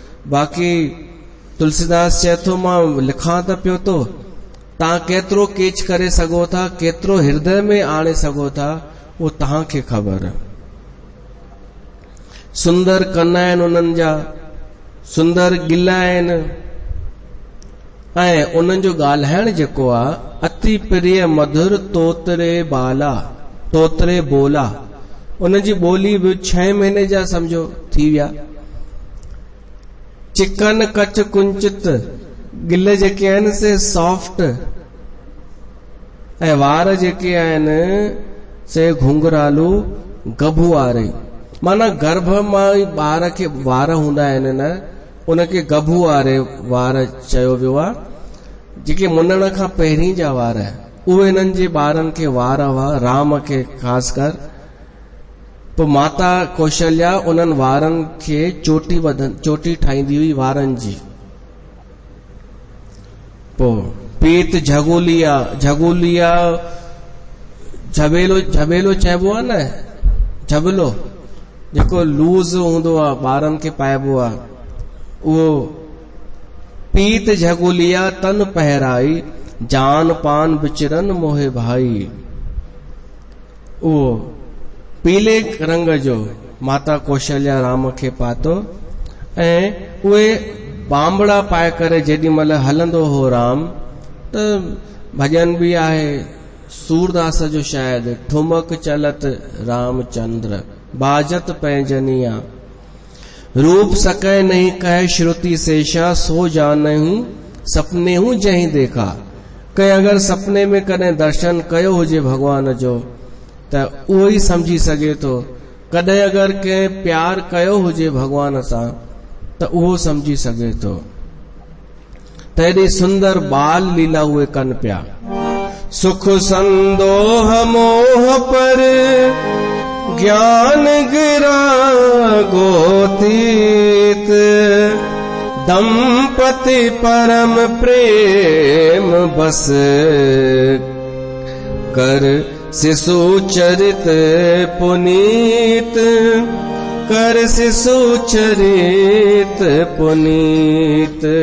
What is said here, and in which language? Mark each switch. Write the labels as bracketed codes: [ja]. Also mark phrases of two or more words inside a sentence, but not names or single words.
[sd] बाक़ी तुलसीदास चए थो मां लिखां त पियो थो, तव्हां केतिरो केच करे सघो था, केतिरो हृदय में आणे सघो था, उहो तव्हांखे ख़बर। सुंदर कन आहिनि उन्हनि जा, सुंदर गिल आहिनि, ऐं उन्हनि जो ॻाल्हाइण जेको आहे [awa] अति प्रिय मधुर तोतरे बाला तोतरे बोला। [sd] उनजी ॿोली बि 6 महीने जा समझो थी विया। [awa] चिकन कच कुंचित, [sd] गिल जेके आहिनि से सॉफ्ट, ऐं वार जेके आहिनि से घुंघरालू गभू वारे। माना गर्भ मां ॿार खे वार हूंदा आहिनि न, उनखे गभू वारे वार चयो वियो आहे। जेके मुनण खां पहिरीं जा वार उहे हिननि जे ॿारनि खे वार हुआ, राम खे ख़ासि कर। पोइ माता कौशल्या उन्हनि वारनि खे चोटी ठाहींदी हुई वारनि जी। पोइ [awa] पीत झगोलिया [sd] झबेलो चइबो आहे न, झबलो जेको लूज़ हूंदो आहे ॿारनि खे पाइबो आहे, उहो [awa] पीत झगोलिया तन पहराई, जान पान बिचरन मोहे भाई। [sd] उहो पीले रंग जो माता कौशल्या राम खे पातो, ऐं उहे बांबड़ा पाए करे जेॾी महिल हलंदो हो राम, त भॼन बि आहे सूरदास जो शायदि, [awa] ठुमक चलत रामचंद्र बाजत पैंजनिया, रूप सकै नहीं कह श्रुति शेषा, सो जाने हूं सपने हूं जहीं देखा। [sd] कहीं अगर सपने में कॾहिं दर्शन कयो हुजे भगवान जो त उहो ई समझी सघे थो, कॾहिं अगर कंहिं प्यार कयो हुजे भगवान सां त उहो समझी सघे थो। त एॾी सुंदर बाल लीला उहे कनि पिया। [awa] सुख संदोह मोह पर ज्ञान गिरा गोतीत, दंपति परम प्रेम बस कर शिशु चरित पुनीत, कर शिशु चरित पुनीत।